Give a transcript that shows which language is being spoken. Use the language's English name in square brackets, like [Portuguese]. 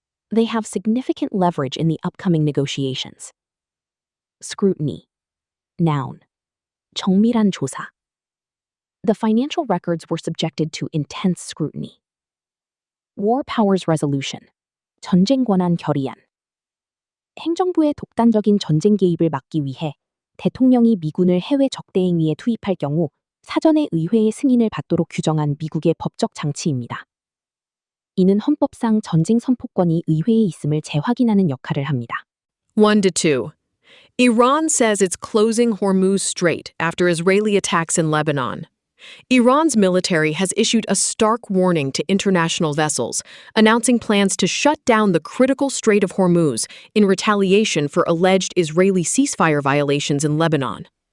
[English] They have significant leverage in the upcoming negotiations. Scrutiny. Noun. [Korean] 정밀한 조사. [English] The financial records were subjected to intense scrutiny. War Powers Resolution. [Korean] 전쟁 권한 결의안. 행정부의 독단적인 전쟁 개입을 막기 위해 대통령이 미군을 해외 적대행위에 투입할 경우 사전에 의회의 승인을 받도록 규정한 미국의 법적 장치입니다. 이는 헌법상 전쟁 선포권이 의회에 있음을 재확인하는 역할을 합니다. [English] 1-2. Iran says it's closing Hormuz Strait after Israeli attacks in Lebanon. Iran's military has issued a stark warning to international vessels, announcing plans to shut down the critical Strait of Hormuz in retaliation for alleged Israeli ceasefire violations in Lebanon.